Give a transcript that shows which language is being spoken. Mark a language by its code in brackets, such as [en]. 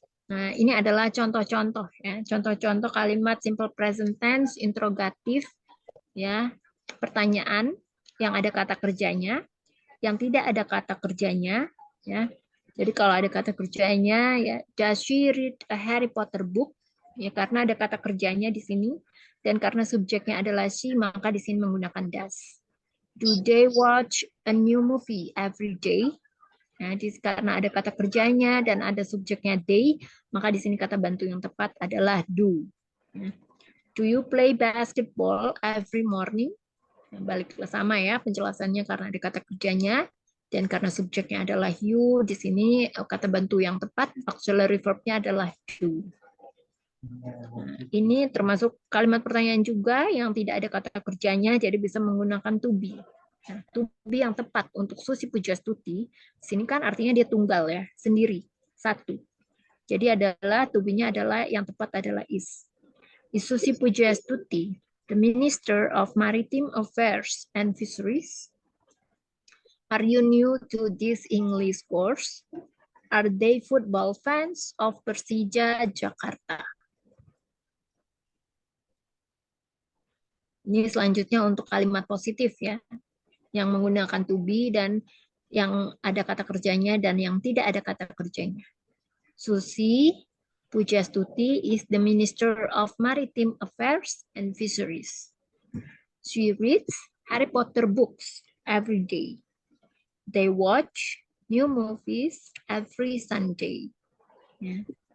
[id] Nah, ini adalah contoh-contoh ya, contoh-contoh kalimat simple present tense, interrogatif ya, pertanyaan yang ada kata kerjanya, yang tidak ada kata kerjanya ya. Jadi kalau ada kata kerjanya ya, [en] does she read a Harry Potter book? [id] Ya karena ada kata kerjanya di sini dan karena subjeknya adalah she, maka di sini menggunakan does. [en] Do they watch a new movie every day? [id] Nah, karena ada kata kerjanya dan ada subjeknya they, maka di sini kata bantu yang tepat adalah do. [en] Do you play basketball every morning? [id] Nah, balik ke sama ya penjelasannya karena ada kata kerjanya dan karena subjeknya adalah you, di sini kata bantu yang tepat auxiliary verb-nya adalah do. Nah, ini termasuk kalimat pertanyaan juga yang tidak ada kata kerjanya, jadi bisa menggunakan to be. Nah, to be yang tepat untuk Susi Pujastuti, sini kan artinya dia tunggal ya, sendiri, satu. Jadi adalah to be-nya adalah yang tepat adalah is. [en] Is Susi Pujastuti the Minister of Maritime Affairs and Fisheries? Are you new to this English course? Are they football fans of Persija Jakarta? [id] Ini selanjutnya untuk kalimat positif ya, yang menggunakan to be dan yang ada kata kerjanya dan yang tidak ada kata kerjanya. [en] Susi Pujastuti is the Minister of Maritime Affairs and Fisheries. She reads Harry Potter books every day. They watch new movies every Sunday. Ya.